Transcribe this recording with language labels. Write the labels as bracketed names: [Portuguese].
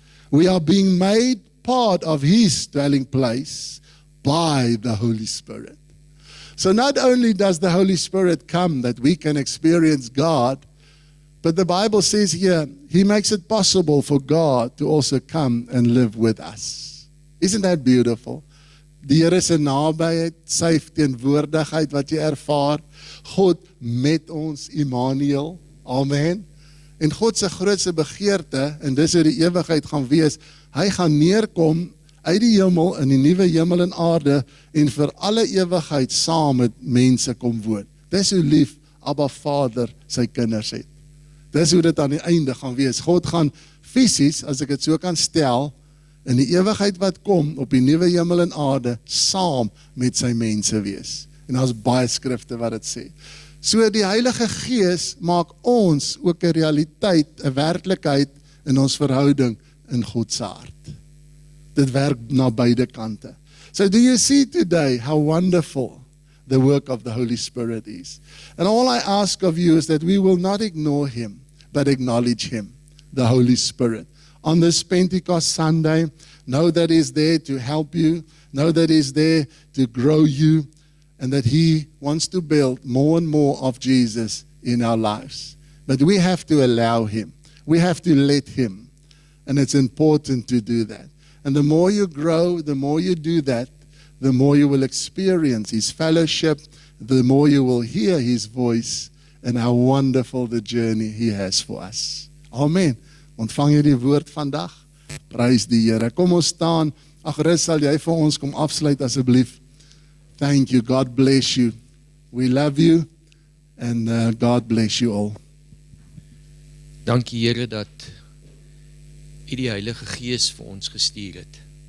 [English] We are being made part of his dwelling place by the Holy Spirit. So not only does the Holy Spirit come that we can experience God, but the Bible says here, he makes it possible for God to also come and live with us. Isn't that beautiful? [Afrikaans] Die Here se nabyheid, sy teenwoordigheid wat jy ervaar, God met ons, Immanuel, amen. En God se grootste begeerte, en dis hoe die ewigheid gaan wees, hy gaan neerkom uit die hemel in die nuwe hemel en aarde en vir alle ewigheid saam met mense kom woon. Dis hoe lief Abba Vader sy kinders het. Dis hoe dit aan die einde gaan wees. God gaan fisies, as ek dit so kan stel, in die ewigheid wat kom, op die nuwe hemel en aarde, saam met sy mense wees. En daar's baie skrifte wat dit sê. So die Heilige Gees maak ons ook 'n realiteit, 'n werklikheid in ons verhouding in God se hart. Dit werk na beide kante. [English] So do you see today how wonderful the work of the Holy Spirit is? And all I ask of you is that we will not ignore Him, but acknowledge Him, the Holy Spirit. On this Pentecost Sunday, know that He's there to help you, know that He's there to grow you, and that He wants to build more and more of Jesus in our lives. But we have to allow Him. We have to let Him. And it's important to do that. And the more you grow, the more you do that, the more you will experience His fellowship, the more you will hear His voice, and how wonderful the journey He has for us. Amen. [Afrikaans] Ontvang jy die woord vandag? Prys die Here. Kom ons staan. Ag, Rus, sal jy vir ons kom afsluit asseblief? [English] Thank you. God bless you. We love you. And God bless you all. [Afrikaans] Dankie Here dat U die Heilige Gees vir ons gestuur het.